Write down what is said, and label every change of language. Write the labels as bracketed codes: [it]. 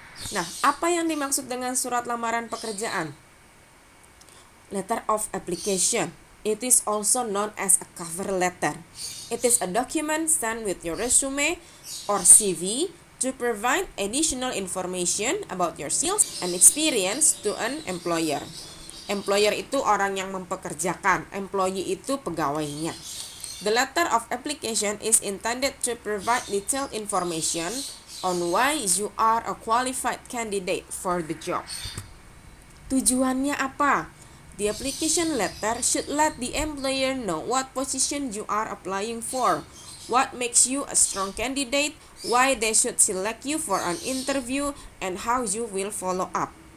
[id] Nah, apa yang dimaksud dengan surat lamaran pekerjaan? Letter of application. [en] It is also known as a cover letter. It is a document sent with your resume or CV to provide additional information about your skills and experience to an employer. [id] Employer itu orang yang mempekerjakan, employee itu pegawainya. [en] The letter of application is intended to provide detailed information on why you are a qualified candidate for the job. [id] Tujuannya apa? [en] The application letter should let the employer know what position you are applying for, what makes you a strong candidate, why they should select you for an interview, and how you will follow up.